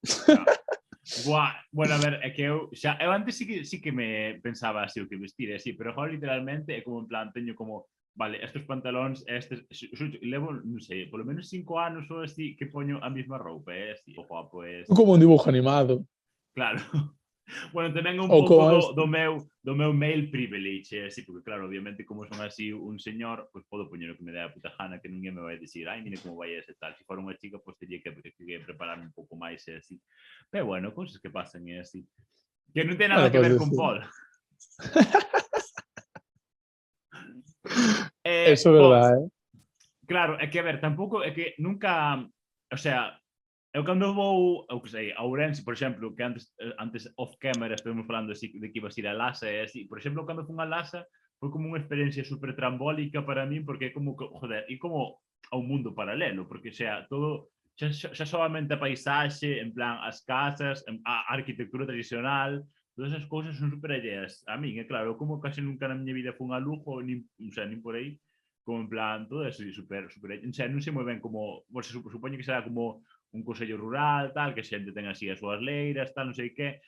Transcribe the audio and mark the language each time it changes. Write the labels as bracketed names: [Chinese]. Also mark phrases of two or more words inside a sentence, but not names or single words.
[Galician] Bueno, a ver, é que eu antes sí que me pensaba así o que vestir, así, pero agora literalmente é como en plan, teño como, vale, estes pantalóns, levo, non sei, polo menos 5 anos ou así que poño a mesma roupa, así, o guapo, [Spanish] Como un dibujo animado. [Galician] Claro. Bueno, tamén é un Ou pouco como do meu [English] male privilege, [Galician] así, porque claro, obviamente como son así un señor, pois podo poñer o que me dé a puta gana, que ninguén me vai dicir, ai, mira como vai ese tal. Se for unha chica, pois teria que prepararme un pouco máis e así. Pero bueno, cousas que pasan e así. Que non ten nada que ver con Paul. Eso é verdade, Claro, é que a ver, tampouco é que nunca, [Spanish] o sea, [Galician] Eu cando vou, eu que sei, a Ourense, por exemplo, que antes [English] off camera [Galician] estuvemos falando de que ibas ir a Lhasa e así, por exemplo, cando fun a Lhasa foi como unha experiencia super trambólica para min, porque é como, joder, e como a un mundo paralelo, porque xa todo, xa solamente a paisaxe, en plan, as casas, a arquitectura tradicional, todas esas cousas son super alleas a min, é claro, como casi nunca na miña vida fun a Lugo, nin, [Spanish] o sea, [Galician] nin por aí, como en plan, todo eso super, super, o sea, non sei moi ben como, bueno, supoño que será como un consello rural, tal, que a xente ten así as súas leiras, tal, non sei que.